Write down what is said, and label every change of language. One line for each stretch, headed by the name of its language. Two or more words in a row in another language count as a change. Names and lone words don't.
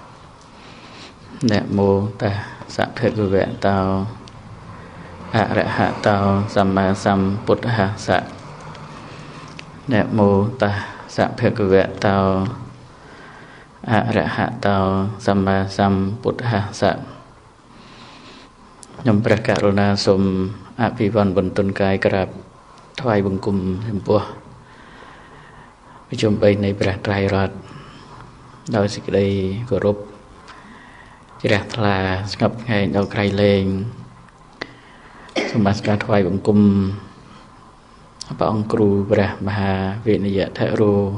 Pali: Namo Tassa Bhagavata Tao Arahata Samma Sambuddhassa. Namo Tassa Bhagavata Tao Arahata Samma Sambuddhassa.
Khmer: ខ្ញុំព្រះករុណាសូមអភិវន្ទបន្ទន់កាយក្រាបថ្វាយបង្គំចំពោះវិជុំ3នៃព្រះត្រៃរតន៍ដោយសេចក្តីគោរពជ្រះថ្លាស្ងប់ស្ងាត់ដល់ក្រៃលែងសូមបានស្ការថ្វាយបង្គំព្រះអង្គគ្រូព្រះមហាវិនយថេរោ